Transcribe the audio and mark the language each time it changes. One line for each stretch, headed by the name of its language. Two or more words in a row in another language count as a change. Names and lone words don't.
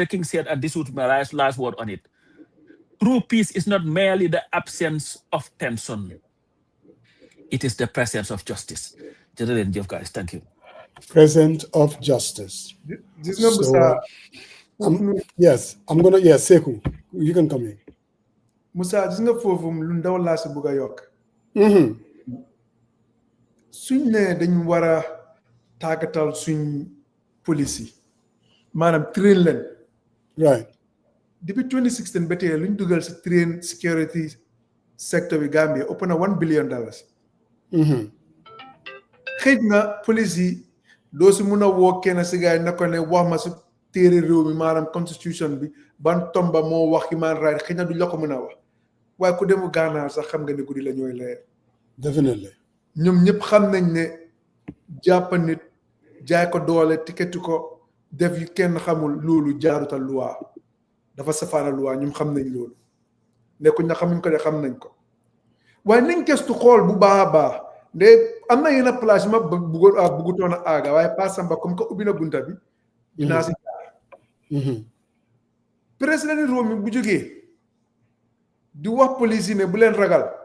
English: King said, and this would be my last word on it, true peace is not merely the absence of tension. It is the presence of justice. Guys, thank you. Presence of justice. Yes, Saikou, you can come in.
Wolof: Musa, gis nga fofu lu ndaw la ci bëgga yok. Suñ ne dañ wara tagatal suñ police manam train len.
English: Right.
Wolof: Depuis 2016 ba tay luñ duggal ci train
English: security sector
Wolof: bi Gambia ëpp na $1 billion. Xëj na police yi doo si mun a woo kenn si gaay na ko ne wax ma si téere réew mi maanaam constitution bi ban tomba moo wax
English: human right
Wolof: xëj na du la ko mën a wax waaye ku demu Ghana sax xam nga ne guddi la ñooy leer.
English: Definitely.
Wolof: ñoom ñëpp xam nañ ne jàpp nit jaay ko doole tiketi ko def yu kenn xamul loolu jaarutal loi dafa safaana loi ñoom xam nañ loolu nekkuñ na xamuñ ko de xam nañ ko waaye nañ gestu xool bu baax a baax nde am na yenn place ma bëggutoon a aaga waaye pas samba comme que ubbi na bunta bi dinaa si jaar président réew mi bu jógee di wax police yi ne bu leen ragal